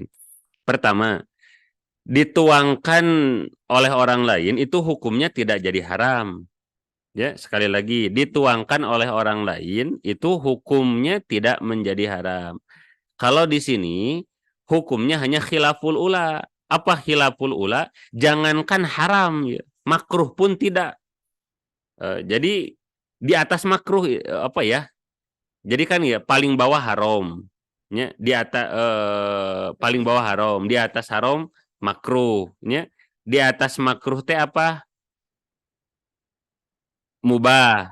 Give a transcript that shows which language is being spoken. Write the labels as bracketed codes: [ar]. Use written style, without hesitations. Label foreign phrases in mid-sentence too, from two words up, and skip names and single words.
[id] Pertama, dituangkan oleh orang lain itu hukumnya tidak jadi haram. Ya, sekali lagi, dituangkan oleh orang lain itu hukumnya tidak menjadi haram. Kalau di sini hukumnya hanya [ar] خلاف الأولى. [id] Apa [ar] خلاف الأولى? [id] Jangankan haram, ya, makruh pun tidak. Jadi di atas makruh apa ya? Jadi kan ya paling bawah haram. Ya, di atas paling bawah haram, di atas haram makruh, ya. Di atas makruh teh apa? Mubah.